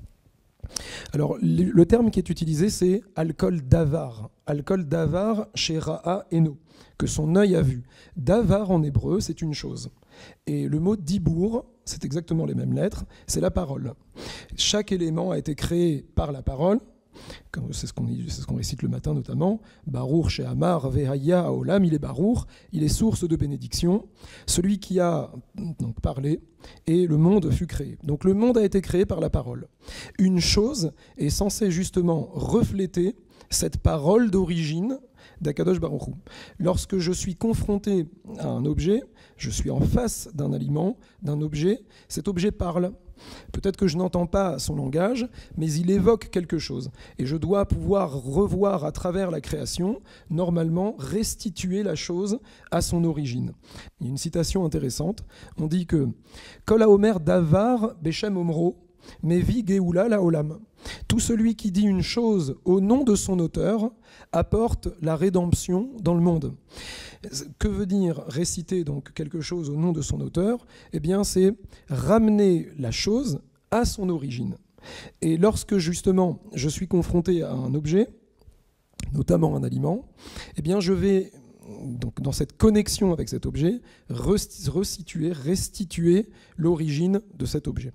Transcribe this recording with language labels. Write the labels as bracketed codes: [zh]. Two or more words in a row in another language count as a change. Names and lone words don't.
[fr] Alors le terme qui est utilisé, c'est [he] על כל דבר שראה עינו, [fr] que son œil a vu. Davar en hébreu, c'est une chose. Et le mot dibour, c'est exactement les mêmes lettres, c'est la parole. Chaque élément a été créé par la parole. C'est ce qu'on récite le matin notamment. [he] ברוך שאמר והיה העולם, [fr] il est Baruch, il est source de bénédiction, celui qui a donc parlé et le monde fut créé. Donc le monde a été créé par la parole. Une chose est censée justement refléter cette parole d'origine d' [he] הקדוש ברוך הוא. [fr] Lorsque je suis confronté à un objet, je suis en face d'un aliment, d'un objet, cet objet parle. Peut-être que je n'entends pas son langage, mais il évoque quelque chose. Et je dois pouvoir revoir à travers la création, normalement, restituer la chose à son origine. Il y a une citation intéressante. On dit que « [he] כל האומר דבר בשם אומרו מביא גאולה לעולם [fr] » Tout celui qui dit une chose au nom de son auteur apporte la rédemption dans le monde. Que veut dire réciter donc quelque chose au nom de son auteur ? Eh bien, c'est ramener la chose à son origine. Et lorsque justement je suis confronté à un objet, notamment un aliment, eh bien je vais donc dans cette connexion avec cet objet restituer l'origine de cet objet.